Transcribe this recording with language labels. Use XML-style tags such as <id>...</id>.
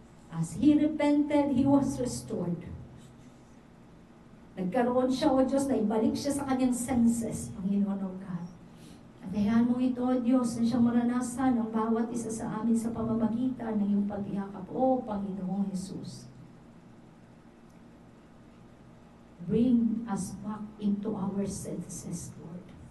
<en>As he repented, he was restored.</en> <tl>Nagkaroon siya, O Diyos, na ibalik siya sa kanyang senses, Panginoon, O God. At hayaan mo ito, O Diyos, na siyang maranasan ang bawat isa sa amin sa pamamagitan ng iyong pag-iakap, O Panginoong Jesus.</tl> <en>Bring us back into our senses, Lord.</en>